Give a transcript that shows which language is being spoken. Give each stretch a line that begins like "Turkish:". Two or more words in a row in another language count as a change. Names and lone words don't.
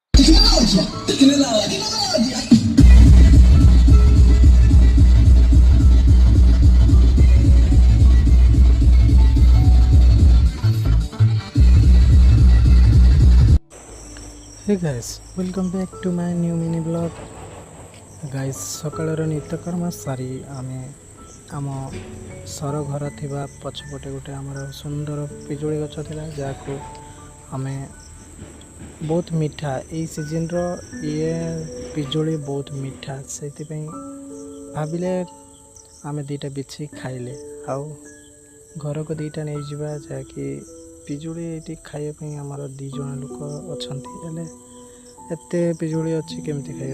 English: Hey guys, welcome back to my new mini vlog. Guys,
Odia: ସକାଳର ନିତ୍ୟକର୍ମ ସାରି ଆମେ ଆମ ସର ଘର ଥିବା ପଛପଟେ ଗୋଟେ ଆମର ସୁନ୍ଦର ପିଜୁଳି ଗଛ ଥିଲା, ଯାହାକୁ ଆମେ ବହୁତ ମିଠା ଏଇ ସିଜନ୍ର ପିଜୁଳି ବହୁତ ମିଠା, ସେଇଥିପାଇଁ ଭାବିଲେ ଆମେ ଦୁଇଟା ବିଛି ଖାଇଲେ ଆଉ ଘରକୁ ଦୁଇଟା ନେଇଯିବା, ଯାହାକି ପିଜୁଳି ଏଇଠି ଖାଇବା ପାଇଁ ଆମର 2 ଜଣ ଲୋକ ଅଛନ୍ତି, ହେଲେ ଏତେ ପିଜୁଳି ଅଛି କେମିତି ଖାଇବେ।